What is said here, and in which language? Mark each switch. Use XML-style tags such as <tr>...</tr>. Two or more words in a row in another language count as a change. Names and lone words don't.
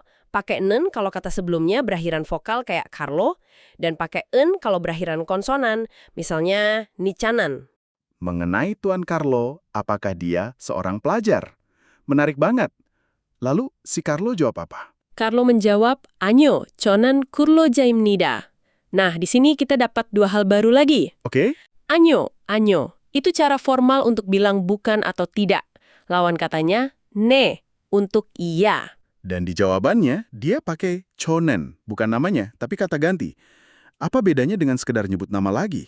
<id>Pakai nen kalau kata sebelumnya berakhiran vokal kayak Carlo, dan pakai en kalau berakhiran konsonan, misalnya Nichanan. Mengenai Tuan Carlo, apakah dia seorang pelajar? Menarik banget. Lalu si Carlo jawab apa? Carlo menjawab,</id> <ko>"Año, 저는 근로자입니다."</ko> <id>Nah, di sini kita dapat 2 hal baru lagi. Oke? Año. Itu cara formal untuk bilang bukan atau tidak. Lawan katanya, ne, untuk iya. Dan di jawabannya, dia pakai chonen, bukan namanya, tapi kata ganti. Apa bedanya dengan sekedar nyebut nama lagi?</id>